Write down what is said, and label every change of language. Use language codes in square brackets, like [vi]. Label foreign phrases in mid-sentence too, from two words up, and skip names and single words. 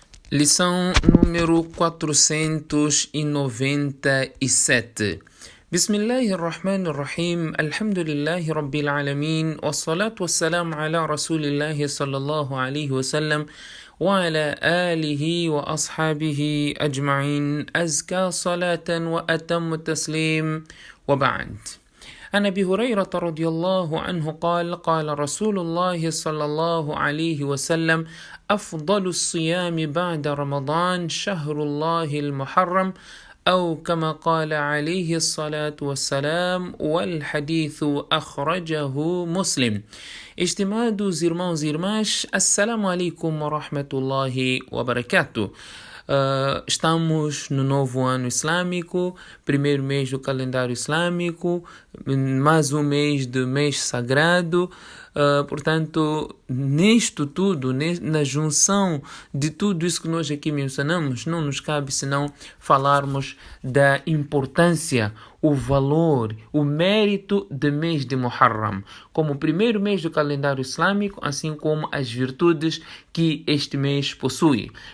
[pt] Lição número 497. [ar] بسم الله الرحمن الرحيم. الحمد لله رب العالمين. والصلاة والسلام على رسول الله صلى الله عليه وسلم. وعلى آله وأصحابه أجمعين أزكى صلاة وأتم التسليم وبعد. عن أبي هريرة رضي الله عنه قال رسول الله صلى الله عليه وسلم أفضل الصيام بعد رمضان شهر الله المحرم أو كما قال عليه الصلاة والسلام والحديث أخرجه مسلم. [pt] Estimados irmãos e irmãs, [ar] السلام عليكم ورحمة الله وبركاته. [pt] Estamos no novo ano islâmico, primeiro mês do calendário islâmico, mais um mês do mês sagrado. Portanto, nisto tudo, na junção de tudo isso que nós aqui mencionamos, não nos cabe senão falarmos da importância, o valor, o mérito do mês de Muharram, como o primeiro mês do calendário islâmico, assim como as virtudes que este mês possui.